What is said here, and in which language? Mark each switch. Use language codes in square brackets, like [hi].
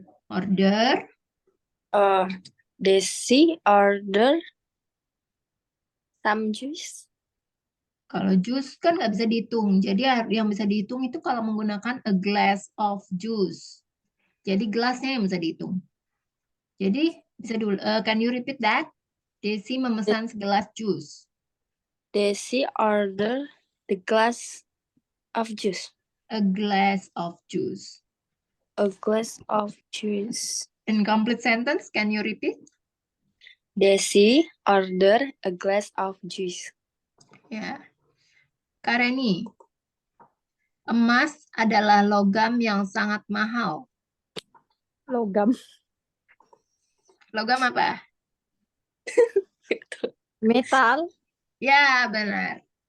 [en] Order, Desi order some juice. [id] kalau jus kan nggak bisa dihitung. Jadi yang bisa dihitung itu kalau menggunakan [en] a glass of juice. [id] Jadi gelasnya yang bisa dihitung. Jadi bisa dulu, [en] can you repeat that? [id] Desi memesan segelas jus. [en] Desi order the glass of juice. A glass of juice. A glass of juice. In complete sentence, can you repeat? Desi order a glass of juice. [id] Ya. Kareni, emas adalah logam yang sangat mahal. Logam. Logam apa? [en] Metal. [id] Ya, benar.